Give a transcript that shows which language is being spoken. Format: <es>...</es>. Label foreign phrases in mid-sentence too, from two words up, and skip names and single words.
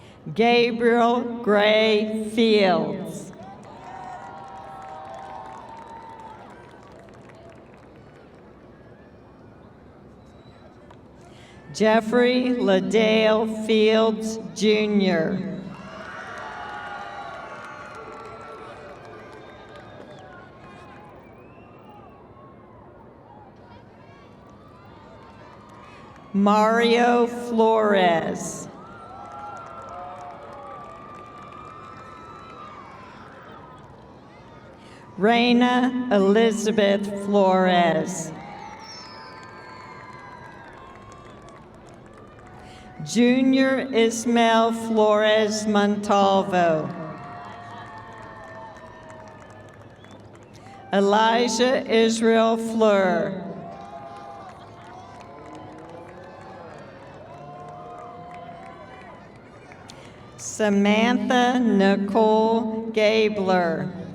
<en>Gabriel Gray Fields. Jeffrey Ladale Fields, Jr. Mario Flores. Reina Elizabeth Flores. Junior Ismael Flores Montalvo. Elijah Israel Fleur. Samantha Nicole Gabler.</en>